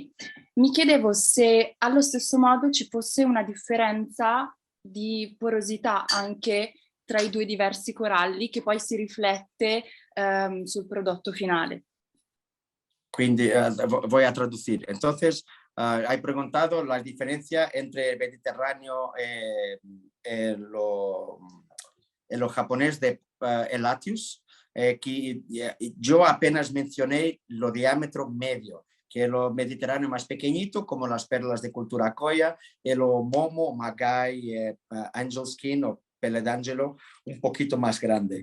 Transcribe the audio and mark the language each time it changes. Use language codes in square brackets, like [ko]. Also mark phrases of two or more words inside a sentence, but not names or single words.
[it] Mi chiedevo se allo stesso modo ci fosse una differenza di porosità anche tra i due diversi coralli che poi si riflette sul prodotto finale. [es] Quindi voy a traducir. Entonces, hay preguntado la diferencia entre el Mediterráneo y lo japonés de Elatius, que yo apenas mencioné lo diámetro medio, que lo Mediterráneo más pequeñito, como las perlas de cultura Akoya, y lo Momo, Magai, Angel Skin o Pele d'Angelo, un poquito más grande.